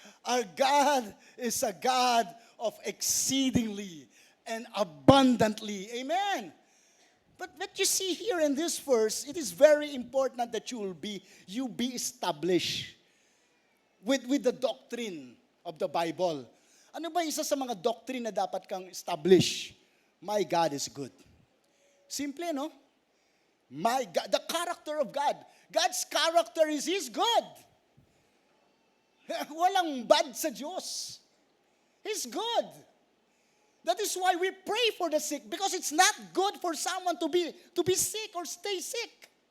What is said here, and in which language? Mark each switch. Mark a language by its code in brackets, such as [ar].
[en] Our God is a God of exceedingly and abundantly. Amen. But you see here in this verse, it is very important that you be established with the doctrine of the Bible. [tl] Ano ba isa sa mga doctrine na dapat kang establish? [en] My God is good. Simple, no? My God, the character of God. God's character is He's good. [tl] Walang bad sa Diyos. [en] He's good. That is why we pray for the sick, because it's not good for someone to be sick or stay sick.